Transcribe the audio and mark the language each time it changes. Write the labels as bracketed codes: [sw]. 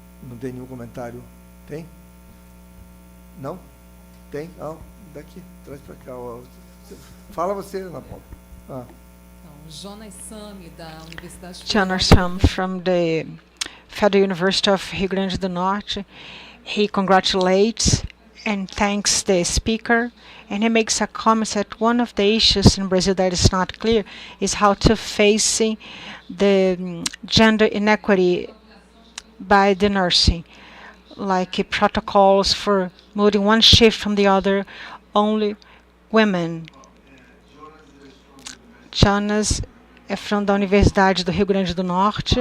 [pt] Não tem nenhum comentário? Tem? Não? Tem? Não? Daqui. Traz para cá. Fala você, Ana Paula. Jonas Sami, da Universidade [en] Jonas Sam from the Federal University of Rio Grande do Norte. He congratulates and thanks the speaker, and he makes a comment that one of the issues in Brazil that is not clear is how to face the gender inequity by the nursing, like protocols for moving one shift from the other, only women [pt] Jonas é da Universidade do Rio Grande do Norte.